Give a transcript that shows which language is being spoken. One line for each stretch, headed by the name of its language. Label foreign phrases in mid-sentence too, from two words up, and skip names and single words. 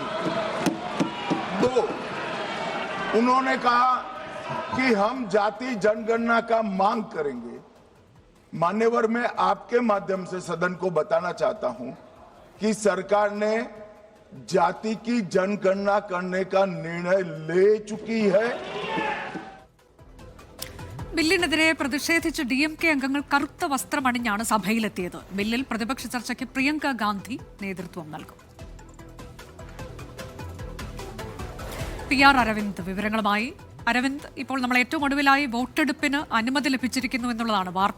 Hindi: 2, उन्होंने कहा कि हम जाति जनगणना का मांग करेंगे. मान्यवर, मैं आपके माध्यम से सदन को बताना चाहता हूं कि सरकार ने जाति की जनगणना करने का निर्णय ले चुकी है।
Malayalam: ബില്ലിനെതിരെ പ്രതിഷേധിച്ച് DMK അംഗങ്ങൾ കറുത്ത വസ്ത്രമണിഞ്ഞാണ് സഭയിലെത്തിയത്. ബില്ലിൽ പ്രതിപക്ഷ ചർച്ചയ്ക്ക് പ്രിയങ്ക ഗാന്ധി നേതൃത്വം നൽകും. PR അരവിന്ദ് വിവരങ്ങളുമായി. അരവിന്ദ്, ഇപ്പോൾ നമ്മൾ ഏറ്റവും ഒടുവിലായി വോട്ടെടുപ്പിന് അനുമതി ലഭിച്ചിരിക്കുന്നു എന്നുള്ളതാണ് വാർത്ത.